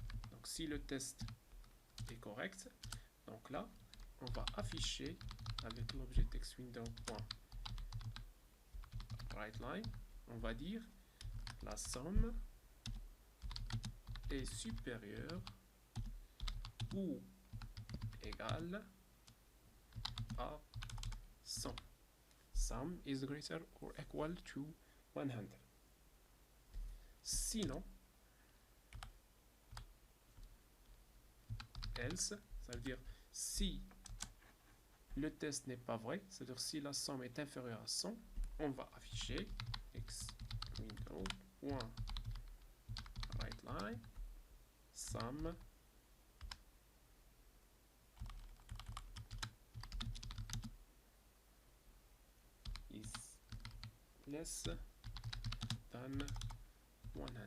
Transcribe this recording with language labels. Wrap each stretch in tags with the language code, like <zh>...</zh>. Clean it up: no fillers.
<fr>donc si le test est correct, donc là, on va afficher avec l'objet textWindow.WriteLine, on va dire la somme est supérieure ou égale à 100.</fr> <en>Sum is greater or equal to 100.</en> <fr>Sinon, else, ça veut dire si le test n'est pas vrai, c'est-à-dire si la somme est inférieure à 100, on va afficher textWindow.WriteLine</fr> <en>sum is less than 100.</en>